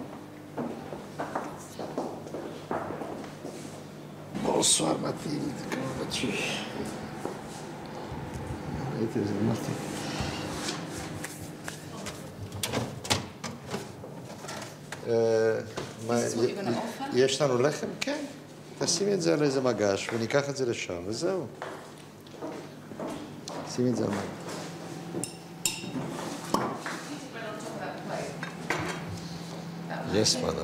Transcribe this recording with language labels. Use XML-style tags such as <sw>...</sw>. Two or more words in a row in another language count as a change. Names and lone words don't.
<fr>Bonsoir Mathilde. tu...</fr> <he>יש לנו לחם? כן. תשימי את זה על איזה מגש וניקח את זה לשם, וזהו. שימי את זה על מגש.</he> <en>Yes, madame.</en>